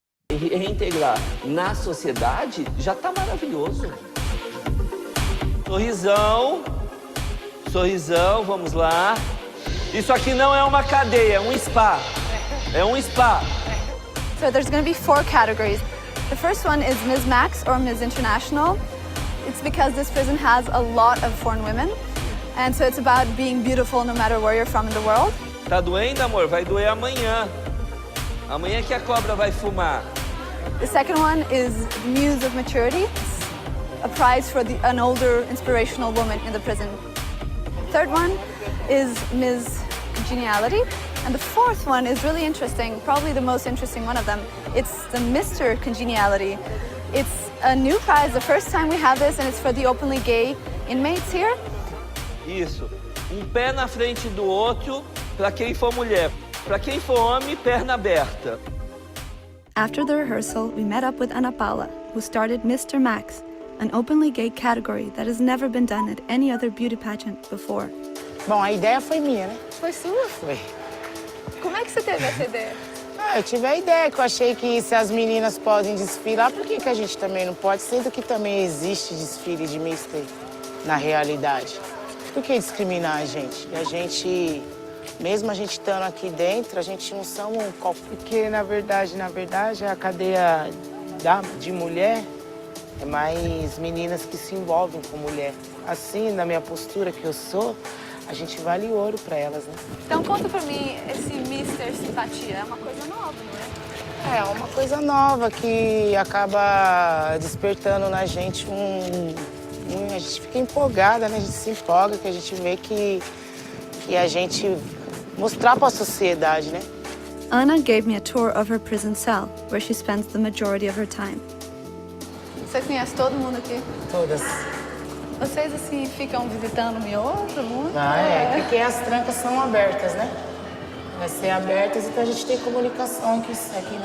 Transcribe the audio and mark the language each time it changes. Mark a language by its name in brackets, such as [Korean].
[Portuguese] Reintegrar na sociedade já está maravilhoso. Sorrisão, sorrisão, vamos lá. Isso aqui não é uma cadeia, é um spa. É um spa. [English] So there's going to be 4 categories. The first one is Ms. Max or Ms. International. It's because this prison has a lot of foreign women. And so it's about being beautiful no matter where you're from in the world. [Portuguese] Tá doendo, amor? Vai doer amanhã. Amanhã que a cobra vai fumar. [English] The second one is Muse of Maturity. It's a prize for an older, inspirational woman in the prison. Third one is Ms. Congeniality. And the fourth one is really interesting, probably the most interesting one of them. It's the Mr. Congeniality. It's a new prize, the first time we have this, and it's for the openly gay inmates here. [Portuguese] Isso. Pé na frente do outro para quem for mulher. Para quem for homem, perna aberta. [English] After the rehearsal, we met up with Ana Paula, who started Mr. Max, an openly gay category that has never been done at any other beauty pageant before. [Portuguese] Bom, a ideia foi minha, né? Foi sua? Foi. Como é que você teve essa ideia? Eu tive a ideia que eu achei que se as meninas podem desfilar, por que a gente também não pode? Sendo que também existe desfile de Mister na realidade. Por que discriminar a gente? E a gente, mesmo a gente estando aqui dentro, a gente não somos um copo. Porque, na verdade, a cadeia de mulher é mais meninas que se envolvem com mulher. Assim, na minha postura que eu sou, a gente vale ouro para elas, né? Então conta pra mim, esse Mister Simpatia é uma coisa nova, não é? É uma coisa nova que acaba despertando na gente A gente fica empolgada, né? A gente se empolga, que a gente vê que a gente mostrar para a sociedade, né? [English] Anna gave me a tour of her prison cell, where she spends the majority of her time. [Portuguese] Você conhece todo mundo aqui? Todas. Vocês, assim, ficam visitando outro mundo? Porque as trancas são abertas, né? Vai ser abertas, então a gente tem comunicação aqui em cima.